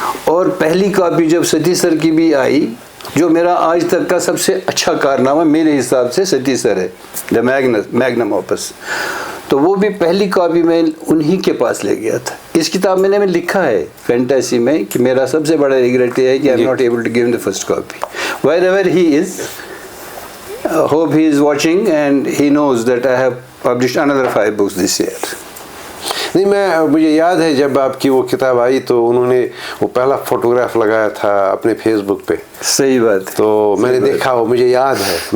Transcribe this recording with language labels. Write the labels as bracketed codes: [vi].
[ur] اور پہلی کاپی جب ستی سر کی بھی آئی، جو میرا آج تک کا سب سے اچھا کارنامہ میرے حساب سے ستی سر ہے، دا میگنم آپس، تو وہ بھی پہلی کاپی میں انہی کے پاس لے گیا تھا. اس کتاب میں نے لکھا ہے فینٹیسی میں کہ میرا سب سے بڑا ریگریٹ یہ ہے کہ [en] I am not able to give him the first copy. Wherever he is, hope he is watching and he knows that I have published another 5 books this year. [ur] نہیں، مجھے یاد ہے جب آپ کی وہ کتاب آئی تو انہوں نے وہ پہلا فوٹوگراف لگایا تھا اپنے فیس بک پہ. صحیح بات. تو میں نے دیکھا، وہ مجھے یاد ہے.